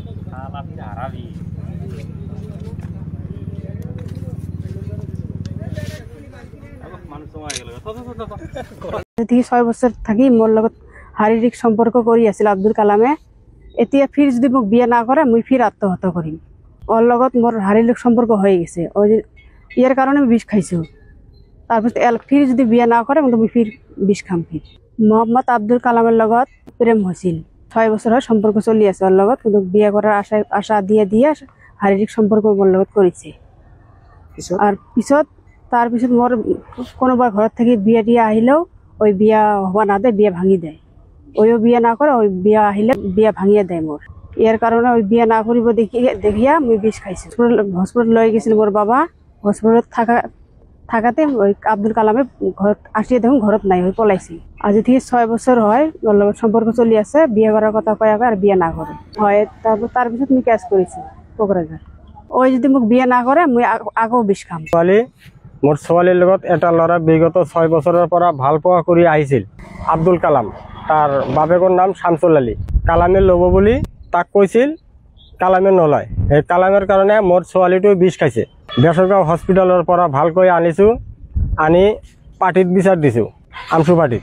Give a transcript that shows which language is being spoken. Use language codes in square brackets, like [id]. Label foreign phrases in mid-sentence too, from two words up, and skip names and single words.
[bn] থেকে 6 বছর থাকি মোর লগত শারীরিক সম্পর্ক কৰি আছিল আব্দুল কালামে। এতিয়া ফির যদি মোক বিয়ে না করে মুই ফির আত্মহত্যা কৰিম। ওর লগত মোর শারীরিক সম্পর্ক হয়ে গেছে, ওই ইয়ার কারণে আমি বিষ খাইছো। তারপর ফির যদি বিয়ে না করে মুই ফির বিষ খাম। ফির মোহাম্মদ আব্দুল কালামের লগত প্রেম হয়েছিল, 6 বছর হয় সম্পর্ক চলি আছে ওর লগত, কিন্তু বিয়ে করার আশা দিয়ে শারীরিক সম্পর্ক মোর লগত করেছে। আর তার পিছত মোর কোনোবার ঘর থেকে বিয়ে টিয়া আহিলেও ওই বিয়া হওয়া না দেয়, বিয়ে ভাঙি দেয়। ওইও বিয়ে না করে, ওই বিয়া আহিলে বিয়া ভাঙিয়ে দেয় মোর। ইয়ার কারণে ওই বিয়ে না করিব দেখিয়া মুই বিষ খাইছি। হসপিটাল লই গেছিল মোর বাবা। হসপিটালত থাকাতে ওই আব্দুল কালামে ঘর আসিয়ে দেখুন ঘরত নাই, ওই পলাইছি। আজ থেকে 6 বছর হয় ওর লগত সম্পর্ক চলি আছে। বিয়ে করার কথা কয়া আর বিয়ে না করে হয়। তার পিছত মুই ক্যাশ করেছি কোকরাঝার। ওই যদি মোক বিয়ে না করে মুই আগেও বিষ খাম। [as] মোর ছোৱালীৰ লগত এটা ল'ৰা বিগত 6 বছৰৰ পৰা ভাল পোৱা কৰি আহিছিল। আব্দুল কালাম, তাৰ বাপেকৰ নাম শামছুল আলী। কালামে ল'ব বুলি তাক কৈছিল, কালামে নলয়। এই কালামের কাৰণে মোর ছোৱালীটো বিষ খাইছে। বেচৰগাঁও হস্পিটেলৰ পৰা ভালকৈ আনিছোঁ, আনি পাৰ্টিত বিচাৰ দিছোঁ, আমচু পাৰ্টিত।